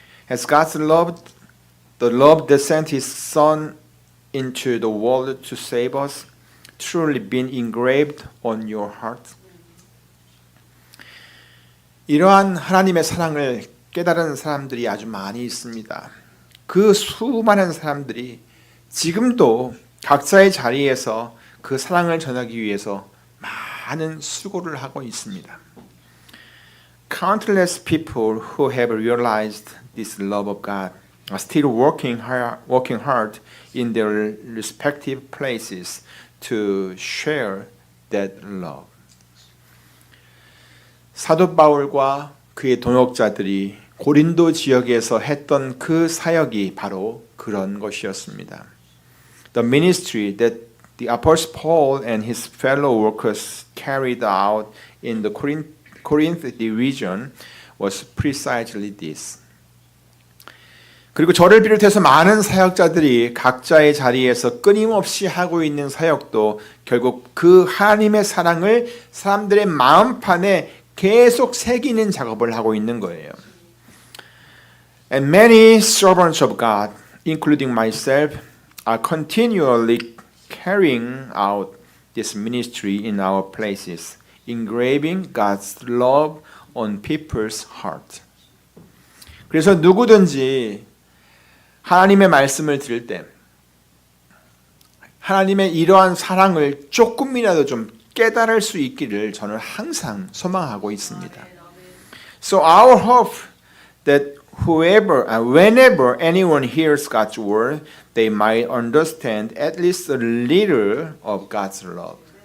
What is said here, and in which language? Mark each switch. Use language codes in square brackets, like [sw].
[en] Has God's love, the love that sent His Son into the world to save us, truly been engraved on your heart? [ko] 이러한 하나님의 사랑을 깨달은 사람들이 아주 많이 있습니다. 그 수많은 사람들이 지금도 각자의 자리에서 그 사랑을 전하기 위해서 많은 수고를 하고 있습니다. [en] Countless people who have realized this love of God are still working hard in their respective places to share that love. [ko] 사도 바울과 그의 동역자들이 고린도 지역에서 했던 그 사역이 바로 그런 것이었습니다. [en] The ministry that the Apostle Paul and his fellow workers carried out in the Corinth region was precisely this. [ko] 그리고 저를 비롯해서 많은 사역자들이 각자의 자리에서 끊임없이 하고 있는 사역도 결국 그 하나님의 사랑을 사람들의 마음판에 계속 새기는 작업을 하고 있는 거예요. [en] And many servants of God, including myself, are continually carrying out this ministry in our places, engraving God's love on people's heart. [ko] 그래서 누구든지 하나님의 말씀을 들을 때 하나님의 이러한 사랑을 조금이라도 좀 깨달을 수 있기를 저는 항상 소망하고 있습니다. [en] So our hope that whenever anyone hears God's word, they might understand at least a little of God's love.